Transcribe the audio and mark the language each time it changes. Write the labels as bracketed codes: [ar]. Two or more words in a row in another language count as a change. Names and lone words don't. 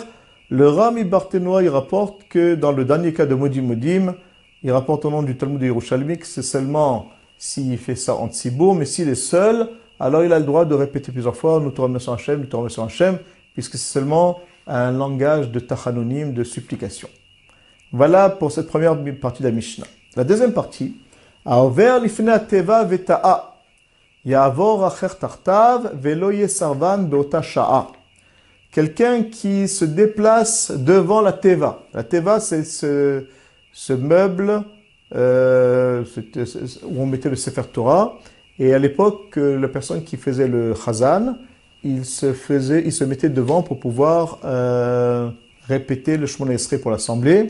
[fr] Le Rami Barthénois, il rapporte que dans le dernier cas de [he] מודים מודים, [fr] il rapporte au nom du Talmud de Yerushalmi que c'est seulement s'il fait ça en Tzibour, mais s'il est seul, alors il a le droit de répéter plusieurs fois nous te remercions Hachem, nous te remercions Hachem, puisque c'est seulement un langage de tachanonim, de supplication. Voilà pour cette première partie de la Mishnah. La deuxième partie, [he] העובר לפני התיבה וטעה יעבור אחר תחתיו ולא יהא סרבן באותה שעה. [fr] Quelqu'un qui se déplace devant la teva. La teva, c'est ce meuble où on mettait le Sefer Torah. Et à l'époque, la personne qui faisait le chazan, il se mettait devant pour pouvoir répéter le Shemona Esrei pour l'assemblée.